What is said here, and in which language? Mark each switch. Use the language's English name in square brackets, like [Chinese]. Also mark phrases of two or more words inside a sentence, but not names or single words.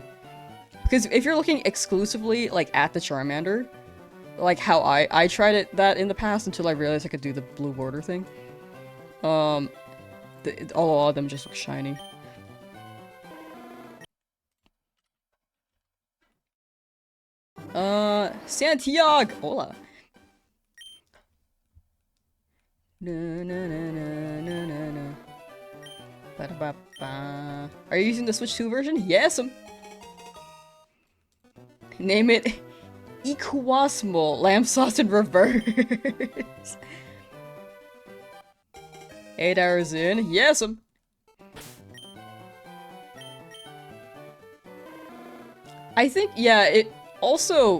[English] Because if you're looking exclusively like at the Charmander, like how I tried that in the past until I realized I could do the blue border thing. A lot of them just look shiny. Santiago! Hola! Na, na, na, na, na, na, na. Ba -ba -ba. Are you using the Switch 2 version? Yes! Name it Equasmal Lamsauce in reverse. 8 hours in. Yes! I think, yeah, it also...